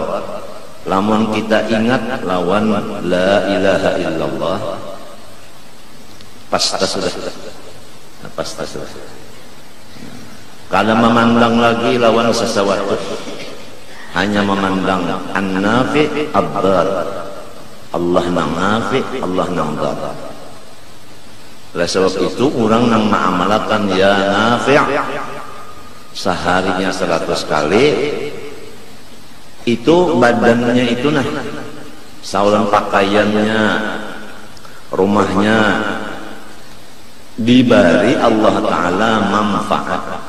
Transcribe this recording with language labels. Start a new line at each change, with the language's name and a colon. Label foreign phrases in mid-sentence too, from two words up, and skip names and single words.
Banjar: Lamun kita ingat lawan
Arabic: لا إله إلا الله
Banjar: pasti sudah.
Indonesian: Kalau memandang lagi lawan sesuatu hanya memandang
Arabic: النافع الضار.
Banjar: Allah nang nafi, Allah nang dar.
Indonesian: Oleh sebab itu orang nang mengamalkan
Arabic: يا نافع'
Indonesian: seharinya 100 kali itu badannya itu nah saulan pakaiannya rumahnya diberi
Arabic: الله تعالى
Indonesian: manfaat.